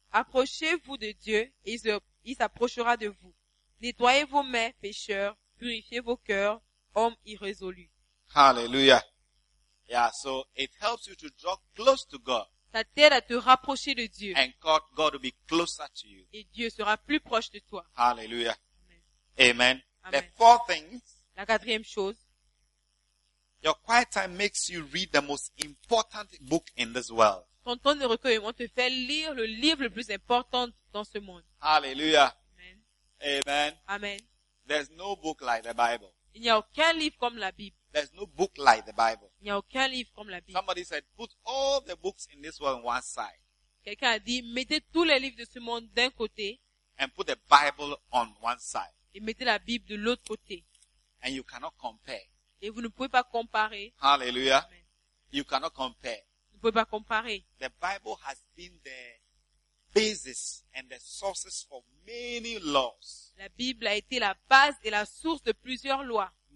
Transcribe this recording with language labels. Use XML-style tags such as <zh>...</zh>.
<fr>Approchez-vous de Dieu, et il s'approchera de vous. Nettoyez vos mains, pécheurs, purifiez vos cœurs, hommes irrésolus.</fr> <en>Hallelujah. Yeah, so it helps you to draw close to God.</en> <fr>Ça t'aide à te rapprocher de Dieu.</fr> <en>And God will be closer to you.</en> <fr>Et Dieu sera plus proche de toi.</fr> <en>Hallelujah. Amen. Amen. The four things.</en> <fr>La quatrième chose.</fr> <en>Your quiet time makes you read the most important book in this world.</en> <fr>Ton temps de recueillement te fait lire le livre le plus important dans ce monde.</fr> <en>Hallelujah. Amen. Amen. Amen. There's no book like the Bible.</en> <fr>Il n'y a aucun livre comme la Bible.</fr> <en>There's no book like the Bible.</en> <fr>Il n'y a aucun livre comme la Bible.</fr> <en>Somebody said, put all the books in this world on one side.</en> <fr>Quelqu'un a dit, mettez tous les livres de ce monde d'un côté.</fr> <en>And put the Bible on one side.</en> <fr>Et mettez la Bible de l'autre côté.</fr> <en>And you cannot compare.</en> <fr>Et vous ne pouvez pas comparer.</fr> <en>Hallelujah. You cannot compare.</en> <fr>Vous ne pouvez pas comparer.</fr> <en>The Bible has been the basis and the sources for many laws.</en> <fr>La Bible a été la base et la source de plusieurs lois.</fr>